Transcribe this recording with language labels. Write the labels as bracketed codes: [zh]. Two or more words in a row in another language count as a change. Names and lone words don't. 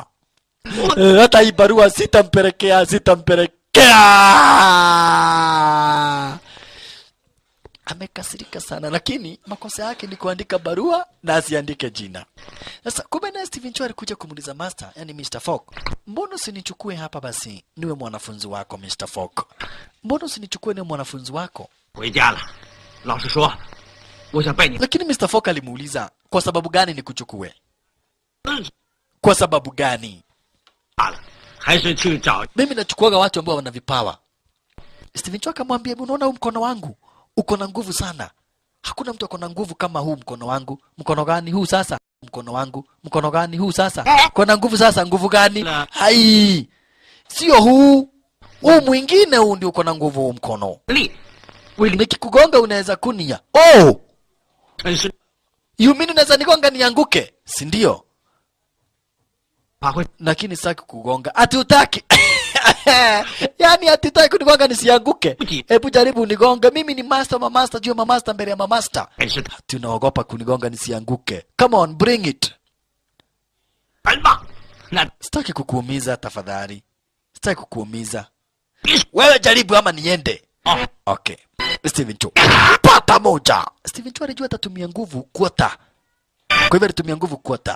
[sw] Hata hii barua sitampelekea. Amekasirika sana, lakini makosa yake ni kuandika barua na asiandike jina. Sasa kumbe na Steven Cho alikuja kumuuliza master, yani Mr. Fogg, mbona usinichukue hapa basi niwe mwanafunzi wako Mr. Fogg? Mbona usinichukue niwe mwanafunzi wako? [zh] 回家了，老实说，我想拜你。 [sw] Lakini Mr. Fogg alimuuliza, kwa sababu gani nikuchukue? Kwa sababu gani? [zh] 还是去找 [sw] Mimi nachukuaga watu ambao wana vipawa. Steven Cho akamwambia, unaona huu mkono wangu uko na nguvu sana. Hakuna mtu ako na nguvu kama huu mkono wangu. Mkono gani huu sasa? Mkono wangu. Mkono gani huu sasa? Kuna nguvu sasa, nguvu gani? Hai. Sio huu. Huu mwingine huu ndio uko na nguvu huu mkono. Nikikugonga unaweza kunia. [en] Oh! You mean [sw] unaweza nigonga nianguke? Si ndio? Lakini sitaki kugonga. Ati utaki. Yaani ati utaki kunigonga nisianguke. Hebu jaribu unigonge. Mimi ni master, mamaster, juu mamaster mbele ya mamaster. Ati unaogopa kunigonga nisianguke. [en] Come on, bring it. [sw] Sitaki kukuumiza tafadhali. Sitaki kukuumiza. Wewe jaribu ama niende. Okay. Steven Cho. Pata moja. Steven Cho alijua atatumia nguvu kuota. Kwa hivyo alitumia nguvu kuota.